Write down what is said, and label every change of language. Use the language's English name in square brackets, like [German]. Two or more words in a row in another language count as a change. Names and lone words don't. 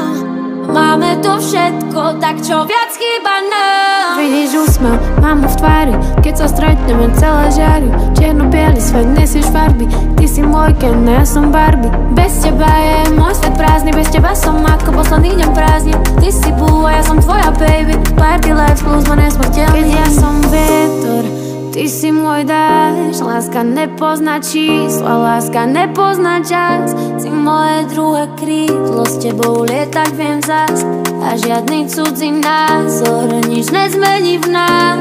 [Slovak] Máme to všetko, tak čo viac chýba nám? Vidíš úsmev, mám ho v tvári, keď sa stretneme celé žiari. Čierno-biely svet, nesieš farby, ty si môj Ken, ja som Barbie. Bez teba je môj svet prázdny, bez teba som ako posledný deň prázdnin. Ty si boo a ja som tvoja baby, [English] party life [Slovak] plus ma nesmrteľný. Keď ja som vietor, ty si môj dáš, láska nepozná čísla, láska nepozná čas. Si moje druhé krídlo, s tebou lietať viem zas. A žiadny cudzí názor nič nezmení v nás.